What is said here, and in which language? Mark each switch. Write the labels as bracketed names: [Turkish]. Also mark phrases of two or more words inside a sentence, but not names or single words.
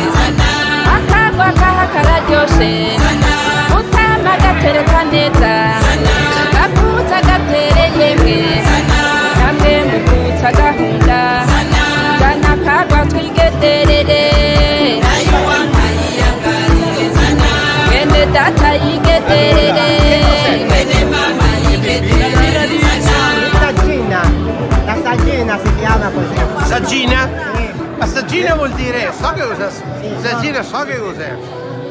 [Kinyarwanda] akagwa kaha kararyoshe utama gatereka neza gakutsa gatere yemwe kamwe mukutsa gahunda zanakagwa twigeterere ene data yigeterere ene mama yigeterere [Italian] La saggina si chiama così. Saggina? Sì. Ma saggina vuol dire, so che cos'è. Saggina so che cos'è.